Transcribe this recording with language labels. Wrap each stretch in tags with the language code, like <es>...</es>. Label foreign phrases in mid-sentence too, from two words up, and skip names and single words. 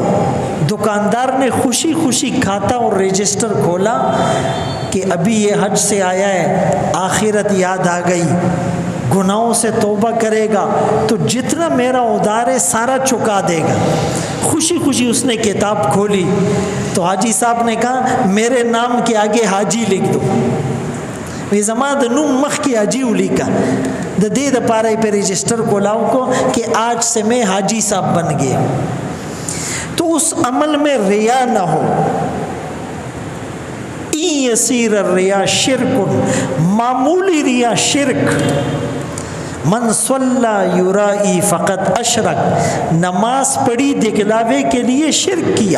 <ur>دکاندار نے خوشی خوشی کھاتا اور رجسٹر کھولا کہ ابھی یہ حج سے آیا ہے، آخرت یاد آ گئی، گناہوں سے توبہ کرے گا تو جتنا میرا ادھار ہے سارا چکا دے گا۔ خوشی خوشی اس نے کتاب کھولی تو حاجی صاحب نے کہا میرے نام کے آگے حاجی لکھ دو، یہ</ur> <ps>زما د نوم مخ کی حاجی ولیکا د دې د پاره پہ رجسٹر کولاو کو</ps> <ur>کہ آج سے میں حاجی صاحب بن گیا۔ تو اس عمل میں ریا نہ ہو،</ur> <ar>یسیر الریا شرک،</ar> <ur>معمولی ریا شرک۔</ur> <ar>من صلی یرائی فقط اشرک،</ar> <ur>نماز پڑھی دکھلاوے کے لیے شرک کیا۔</ur>